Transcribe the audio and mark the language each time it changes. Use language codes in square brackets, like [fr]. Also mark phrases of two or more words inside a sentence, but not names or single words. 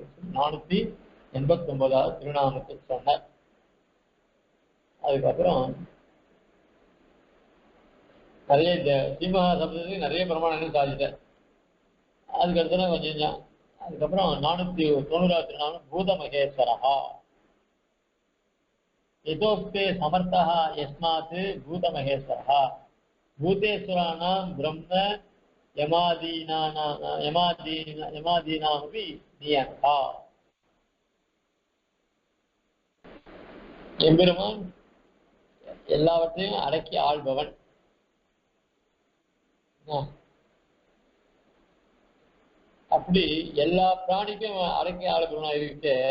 [ta] 489வது திருநாமத்தை சொன்னார். அதுக்கப்புறம் நிறைய சிம்மஹா சப்தத்துக்கு நிறைய பிரமாணங்கள் சாதித்தார். அதுக்கடுத்து கொஞ்சம் அதுக்கப்புறம் 490வது திருநாமம் பூத மகேஸ்வரஹா. [sa] यतोक्ते समर्थः यस्मात् भूतमहेश्वरः भूतेश्वराणां ब्रह्म यमादीनामपि नियन्तः. [ta] எம்பெருமான் எல்லாவற்றையும் அடக்கி ஆள்பவன். அப்படி எல்லா பிராணிக்கும் அடக்கி ஆள்பவனா இருக்கு.